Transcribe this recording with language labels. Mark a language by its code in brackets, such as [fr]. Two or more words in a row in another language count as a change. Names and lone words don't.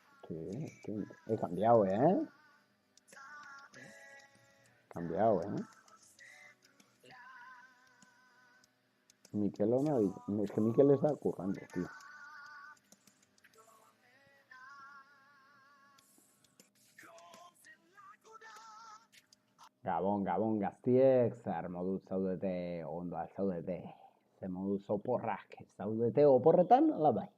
[es] Sí, he cambiado, ¿eh? Cambiado, ¿eh? Miquel no, es que Miquel está currando, tío. [eu] Gabon, gaztiek, zer moduz zaudete, ondo zaudete. Ze moduz oporrak zaudete oporretan, ala bai.